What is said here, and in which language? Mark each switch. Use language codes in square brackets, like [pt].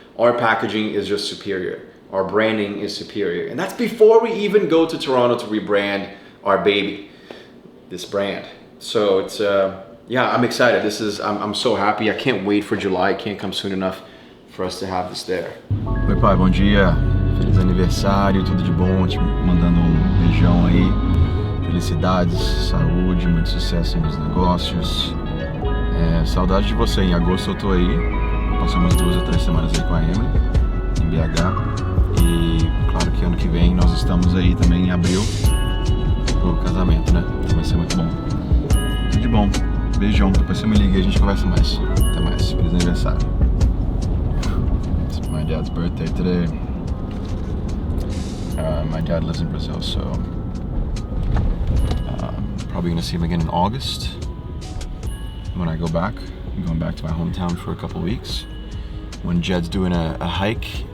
[en] Our packaging is just superior. Our branding is superior. And that's before we even go to Toronto to rebrand our baby, this brand. So it's, yeah, I'm excited. I'm so happy. I can't wait for July. It can't come soon enough for us to have this there. [pt] Oi pai, bom dia, feliz aniversário, tudo de bom, te mandando beijão aí, felicidades, saúde, muito sucesso nos negócios, saudade de você, em agosto eu tô aí, passei umas 2 ou 3 semanas aí com a Emily, em BH, e claro que ano que vem nós estamos aí também em abril, pro casamento, né, então vai ser muito bom, tudo de bom, beijão, depois você me liga e a gente conversa mais, até mais, feliz aniversário. [en] My dad's birthday today. My dad lives in Brazil, so probably gonna see him again in August when I go back. I'm going back to my hometown for a couple weeks. When Jed's doing a hike.